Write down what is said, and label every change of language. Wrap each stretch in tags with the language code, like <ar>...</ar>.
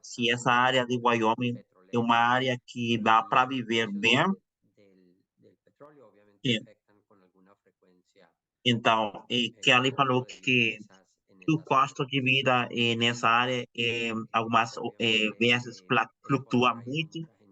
<pt>se essa área de Wyoming é uma área que dá para viver bem.</pt> <es>del petróleo, obviamente afectan con alguna frecuencia.</es> <pt>Então, Kelly falou que o custo de vida nessa área algumas vezes flutua muito.</pt>